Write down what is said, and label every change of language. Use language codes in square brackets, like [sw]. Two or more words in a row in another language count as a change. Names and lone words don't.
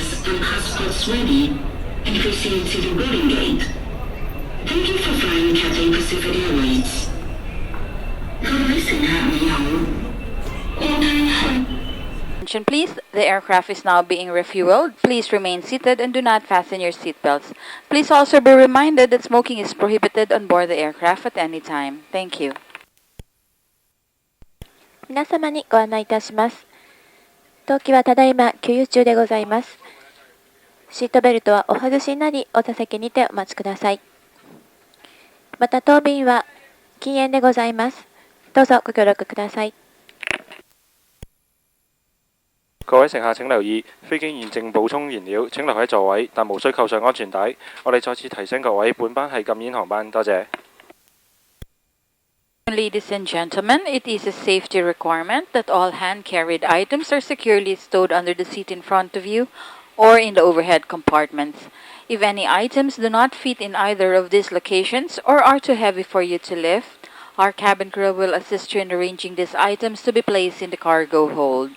[en] and passports ready and proceed to the boarding gate. Thank you for flying Cathay Pacific Airways. [yue] 各位乘客你好，應該係 [en] Attention please, the aircraft is now being refueled. Please remain seated and do not fasten your seatbelts. Please also be reminded that smoking is prohibited on board the aircraft at any time. Thank you. [ja] 皆様にご案内いたします。当機はただいま給油中でございます。シートベルトはお外しになり、お座席にてお待ちください。また当便は禁煙でございます。どうぞご協力ください。 [yue] 各位乘客請留意，飛機現正補充燃料，請留喺座位，但無需扣上安全帶。我哋再次提醒各位，本班係禁煙航班，多謝。 [en] Ladies and gentlemen, it is a safety requirement that all hand-carried items are securely stowed under the seat in front of you or in the overhead compartments. If any items do not fit in either of these locations or are too heavy for you to lift, our cabin crew will assist you in arranging these items to be placed in the cargo hold.